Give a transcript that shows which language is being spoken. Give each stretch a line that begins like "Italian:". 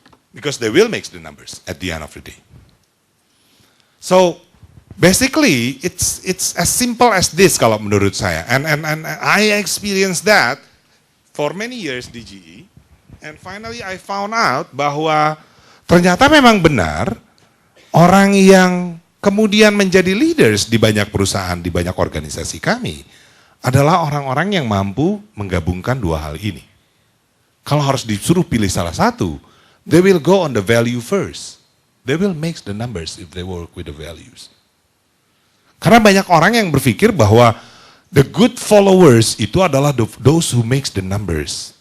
English: Because they will make the numbers at the end of the day. So basically it's as simple as this
Indonesian: kalau menurut saya.
English: And I experienced that for many years di GE. And finally I found out
Indonesian: bahwa ternyata memang benar orang yang kemudian menjadi leaders di banyak perusahaan, di banyak organisasi kami adalah orang-orang yang mampu menggabungkan dua hal ini. Kalau harus disuruh pilih salah satu,
English: they will go on the value first. They will make the numbers if they work with the values.
Indonesian: Karena banyak orang yang berpikir bahwa
English: the good followers
Indonesian: itu adalah
English: those who makes the numbers.